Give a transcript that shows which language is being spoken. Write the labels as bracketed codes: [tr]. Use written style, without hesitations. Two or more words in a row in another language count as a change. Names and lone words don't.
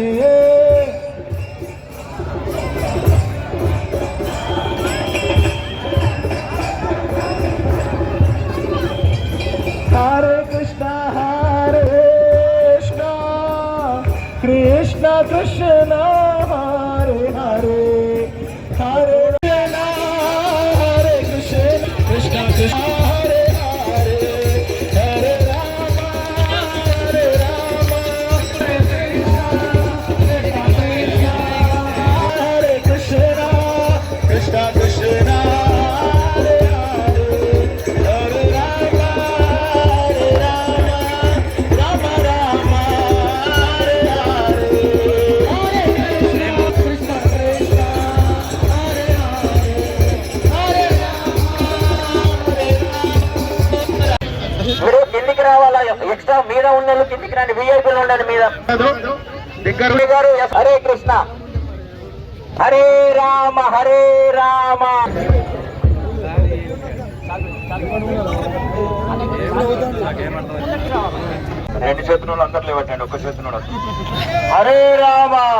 [te] హరే కృష్ణ కృష్ణ కృష్ణ హరే హరే హరే Krishna Krishna Hare Hare Hare Rama Hare Rama Hare Krishna Krishna Krishna Hare Hare Hare Rama Hare Rama Rama Rama Hare Hare Hare Krishna Krishna Hare Hare Hare మీరు కిందికి రావాలా? ఎక్స్ట్రా మీద ఉన్న కిందికి రండి, విఐపీలు ఉండండి మీద. గారు హరే కృష్ణ హరే రామ హరే రామ. రెండు చేతులు అందరు లేవట్టండి, ఒక్క చేతులు హరే రామ.